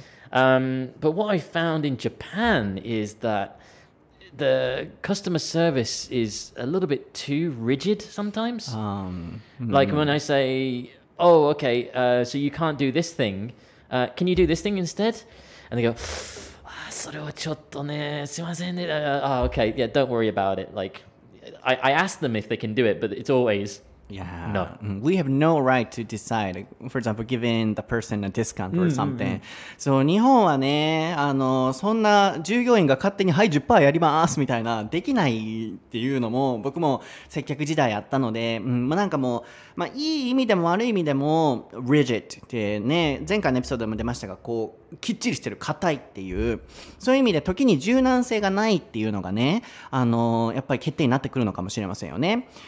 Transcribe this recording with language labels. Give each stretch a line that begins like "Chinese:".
English: But what I found in Japan is that the customer service is a little bit too rigid sometimes. Like when I say, oh, okay, so you can't do this thing. Can you do this thing instead? And they go,
Japanese: それはちょっとね、すいませんね。
English: Okay, yeah, don't worry about it. Like, I ask them if they can do it, but it's always, Yeah, no. We have no right to decide. For example, giving the person a discount or something.
Japanese: そう、日本はね、そんな従業員が勝手にはい10%やりますみたいなできないっていうのも僕も接客時代あったので、まあなんかもう、まあいい意味でも悪い意味でも rigid ってね、前回のエピソードでも出ましたが、こうきっちりしてる硬いっていう、そういう意味で時に柔軟性がないっていうのがね、やっぱり欠点になってくるのかもしれませんよね。